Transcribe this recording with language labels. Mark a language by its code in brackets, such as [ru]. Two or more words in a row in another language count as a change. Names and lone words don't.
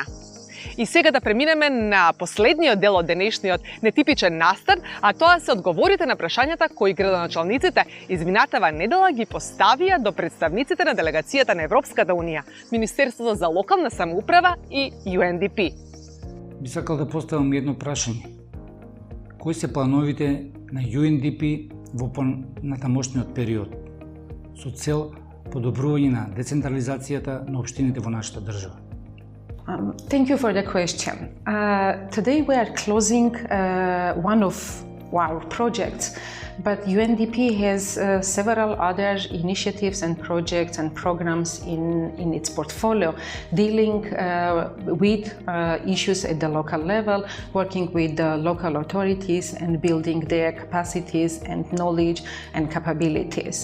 [mk] И сега да преминеме на последниот дел од денешниот нетипичен настан, а тоа се одговорите на прашањата кои градоначалниците изминатава недела ги поставија до представниците на делегацијата на Европската Унија, Министерството за локална самоуправа и UNDP. Би сакал да поставам едно прашање. Кои се плановите на UNDP во понатамошниот период со цел подобрување на децентрализацијата на општините во нашата држава? [en] Thank you for the question. Today we are closing one of our projects, but UNDP has several other initiatives and projects and programs in its portfolio dealing with issues at the local level, working with the local authorities and building their capacities and knowledge and capabilities.